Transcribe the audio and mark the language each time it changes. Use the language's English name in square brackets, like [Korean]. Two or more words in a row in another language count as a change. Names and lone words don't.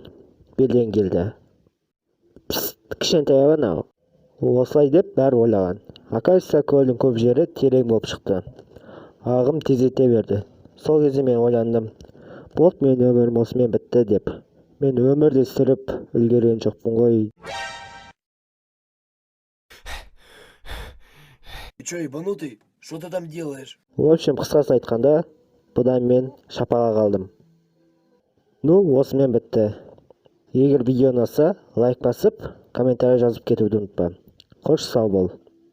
[Kazakh] Белден келді. Кішкентай анау. Осылай деп бәрі ойлаған. Оказывается, көлдің көп жері терең болып шықты. Ағым тездете берді. Сол кезде мен ойландым. Болды, мен өмірім осымен бітті деп. Мен өмірде сүріп үлгерген жоқпын ғой. [Russian] Ты чё, ебанутый? Что ты там делаешь? В общем, [Kazakh] қысқасын айтқанда, бұдан мен шапаға қалдым. Осымен бітті. Егер видео ұнаса, лайк басып, комментарий жазып кетуді ұмытпа. Қош сау бол.